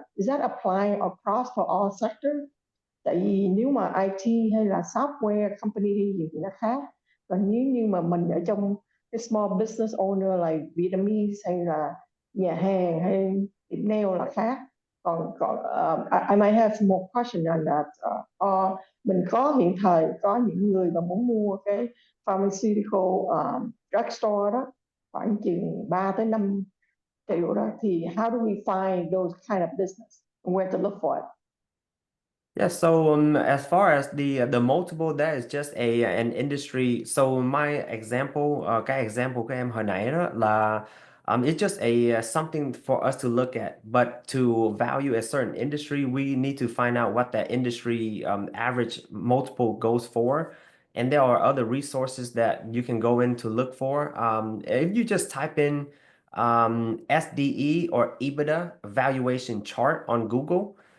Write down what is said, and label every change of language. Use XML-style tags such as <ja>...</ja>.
<en>Is that apply across for all sector?</en> <vi>Tại vì nếu mà IT hay là software company gì thì nó khác. Còn nếu như mà mình ở trong cái</vi> <en>small business owner like Vietnamese</en> <vi>hay là nhà hàng hay nail là khác.</vi> <en>I might have some more question on that.</en> <vi>Mình có hiện thời có những người mà muốn mua cái pharmaceutical drugstore đó khoảng chừng 3 tới 5 triệu đó, thì</vi> <en>how do we find those kind of business and where to look for it? Yeah, so as far as the multiple, that is just an industry. So my example,</en> <vi>cái example của em hồi nãy đó là</vi> <en>it's just something for us to look at. But to value a certain industry, we need to find out what that industry average multiple goes for. And there are other resources that you can go in to look for. If you just type in SDE or EBITDA valuation chart on Google.</en>